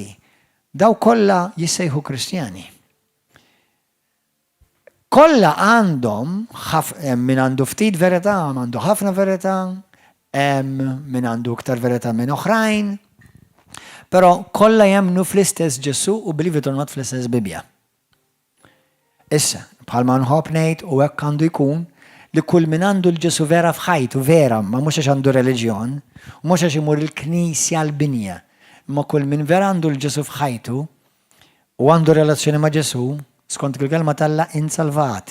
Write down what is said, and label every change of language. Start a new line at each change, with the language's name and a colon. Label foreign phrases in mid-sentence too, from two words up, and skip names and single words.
Maltese: Daw kollha jissejħu Kristjani. Kollha għandhom min għandu ftit verità, għandu ħafna verità, min għandu iktar verità minn oħrajn, però kollha jemmnu fl-istess Ġesu u
English: believe it or not
Maltese: fl-istess Bibja. Issa, bħalma nħobb ngħid u hekk għandu jkun li kull min għandu l-Ġesu vera f'ħajtu, vera, ma mhux għax għandu reliġjon, mhux għax imur il-Knisja l-binja, ma kull min vera għandu l-Ġesu f'ħajtu u għandu relazzjoni ma' Ġesu, skont il-kelma tal-Alla insalvat.